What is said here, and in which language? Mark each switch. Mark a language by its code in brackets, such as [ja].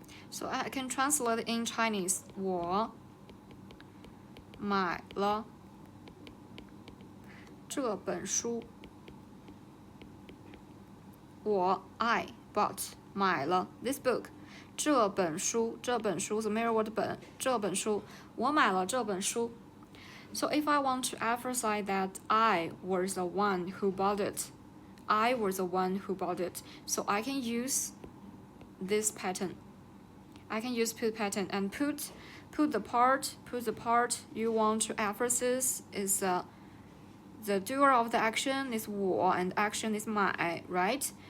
[en] So I can translate in Chinese. [zh] 我买了这本书。 [en] I bought [zh] 买了 [en] this book。 [zh] 这本书 [en] is a mirror word [zh] 本，这本书我买了这本书。 [en] So if I want to emphasize that I was the one who bought it, I was the one who bought it. So I can use this pattern. I can use put pattern and put the part you want to emphasize is the doer of the action is 我 and action is 买, right?